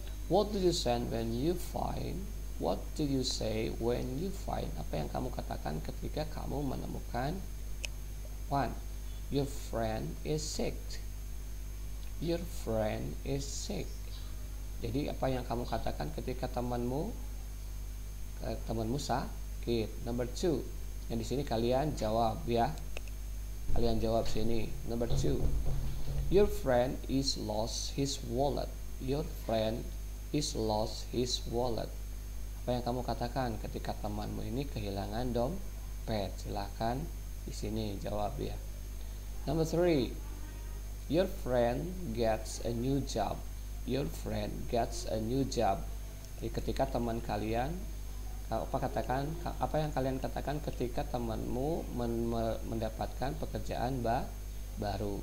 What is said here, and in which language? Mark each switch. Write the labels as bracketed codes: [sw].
[en] What do you say when you find? What do you say when you find? [id] Apa yang kamu katakan ketika kamu menemukan? 1. [en] Your friend is sick. Your friend is sick. [id] Jadi apa yang kamu katakan ketika temanmu sakit? Number 2. Yang di sini kalian jawab ya. Kalian jawab sini. [en] Number 2. Your friend is lost his wallet. Your friend is lost his wallet. [id] Apa yang kamu katakan ketika temanmu ini kehilangan dompet? Silakan di sini jawab ya. Number 3. [en] Your friend gets a new job. Your friend gets a new job. [id] Jadi ketika teman kalian apa yang kalian katakan ketika temanmu mendapatkan pekerjaan baru?